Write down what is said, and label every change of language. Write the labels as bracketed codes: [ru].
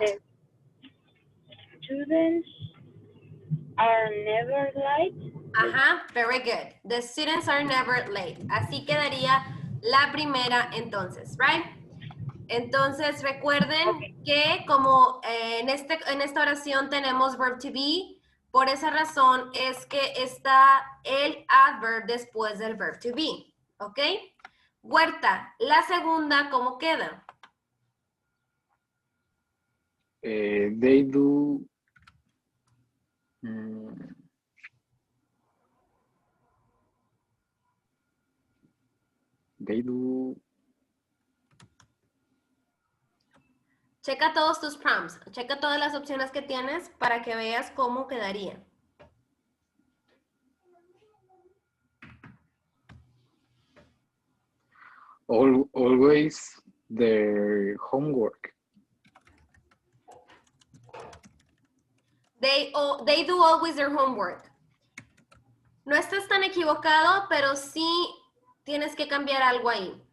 [en] The students are never late. Ajá, very good. The students are never late. [es] Así quedaría la primera entonces, right? Entonces recuerden que como en esta oración tenemos verb to be, por esa razón es que está el adverb después del verb to be, ¿ok? Huerta, la segunda, ¿cómo queda? [en] They do. They do. [es] Checa todos tus prompts, checa todas las opciones que tienes para que veas cómo quedaría. [en] Always their homework. They do always their homework. [es] No estás tan equivocado, pero sí tienes que cambiar algo ahí.